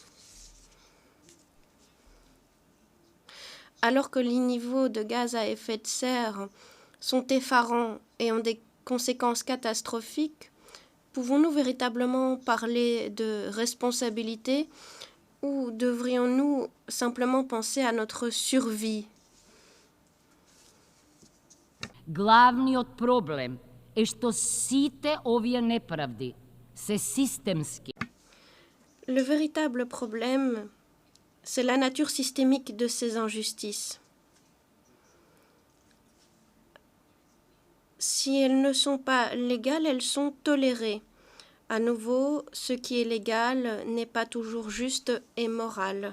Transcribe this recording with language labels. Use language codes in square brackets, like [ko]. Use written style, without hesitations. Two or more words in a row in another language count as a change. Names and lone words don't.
[fr] Alors que les niveaux de gaz à effet de serre sont effarants et ont des conséquences catastrophiques, pouvons-nous véritablement parler de responsabilité ou devrions-nous simplement penser à notre survie? [mk] Главни проблем је што сите овије неправди се системски. [fr] Le véritable problème, c'est la nature systémique de ces injustices. Si elles ne sont pas légales, elles sont tolérées. À nouveau, ce qui est légal n'est pas toujours juste et moral.